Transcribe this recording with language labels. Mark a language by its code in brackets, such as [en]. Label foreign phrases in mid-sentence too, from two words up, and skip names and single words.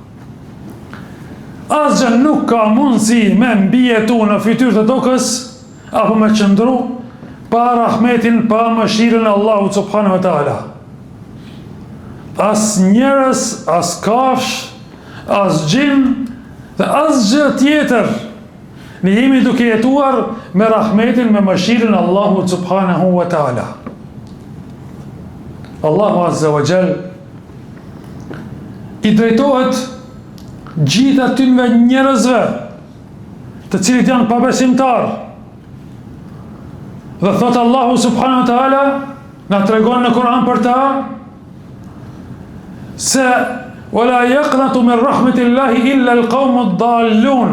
[sq] Asgjë nuk ka mundësi me mbijetu në fytyrë të tokës apo me qëndru pa rahmetin, pa mëshirën e Allahut [ar] سبحانه وتعالى. [sq] As njerëz, as kafsh, as gjin dhe as gjë tjetër Ne jemi duke jetuar me rahmetin, me mëshirën Allahu [ar] سبحانه وتعالى. [sq] Allahu [ar] عز وجل [sq] i drejtohet gjithë atyre njerëzve të cilët janë pabesimtar. Dhe thot Allahu [ar] سبحانه وتعالى, [sq] na tregon në Kur'an për ta, se [ar] ولا يقنط من رحمة الله إلا القوم الضالون.